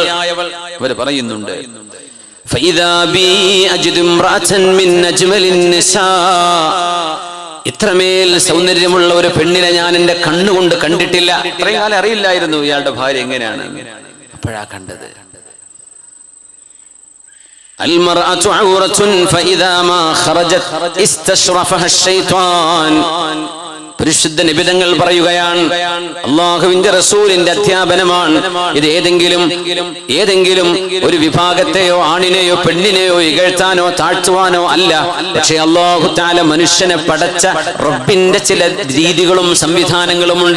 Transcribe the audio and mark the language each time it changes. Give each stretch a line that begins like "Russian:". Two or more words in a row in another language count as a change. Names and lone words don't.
Malayalam: അവർ പറയുന്നുണ്ട്, ഇത്രമേൽ സൗന്ദര്യമുള്ള ഒരു പെണ്ണിനെ ഞാൻ എന്റെ കണ്ണുകൊണ്ട് കണ്ടിട്ടില്ല. ഇത്രയും കാലം അറിയില്ലായിരുന്നു ഇയാളുടെ ഭാര്യ എങ്ങനെയാണ്. അപ്പോഴാ കണ്ടത്.
Arabic: المرأة عورة فإذا ما خرجت استشرفها الشيطان.
Malayalam: പരിശുദ്ധ നിബിധങ്ങൾ പറയുകയാണ്, അല്ലാഹുവിന്റെ റസൂലിന്റെ അധ്യാപനമാണ് ഇത്. ഏതെങ്കിലും ഒരു വിഭാഗത്തെയോ ആണിനെയോ പെണ്ണിനെയോ ഇകഴ്ത്താനോ താഴ്ത്തുവാനോ അല്ല. പക്ഷെ
Arabic: الله تعالى
Malayalam: മനുഷ്യനെ പടച്ച റബ്ബിന്റെ ചില രീതികളും സംവിധാനങ്ങളും ഉണ്ട്.